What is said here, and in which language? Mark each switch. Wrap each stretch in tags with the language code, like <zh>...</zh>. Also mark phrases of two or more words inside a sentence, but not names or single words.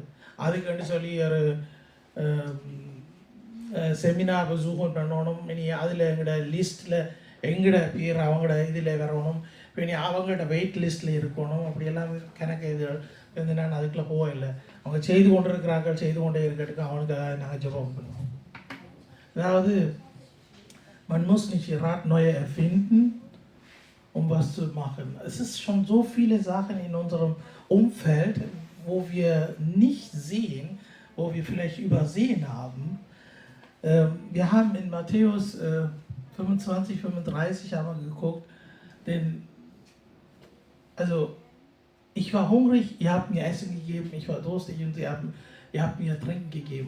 <ta>அதுக்குன்னு சொல்லி ஒரு செமினார் சூகம் பண்ணணும். இனி அதில் எங்களோட லிஸ்ட்டில் எங்களோட பேர் அவங்களோட இதில் வரணும். இனி அவங்களோட வெயிட் லிஸ்ட்டில் இருக்கணும். அப்படியெல்லாம் கணக்கு இது வந்து நான் அதுக்குள்ளே போகலை. அவங்க செய்து கொண்டு இருக்கிறார்கள், செய்து கொண்டே இருக்கிறதுக்கு அவனுக்கு நாங்கள் ஜெபம் பண்ணுவோம்.</ta> <de>அதாவது man muss nicht Rad neu erfinden, um was zu machen. Es ist schon so viele Sachen in unserem Umfeld, wo wir nicht sehen, wo wir vielleicht übersehen haben. Wir haben in Matthäus 25, 35 haben wir geguckt, denn also ich war hungrig, ihr habt mir Essen gegeben, ich war durstig und ihr habt mir Trinken gegeben.</de>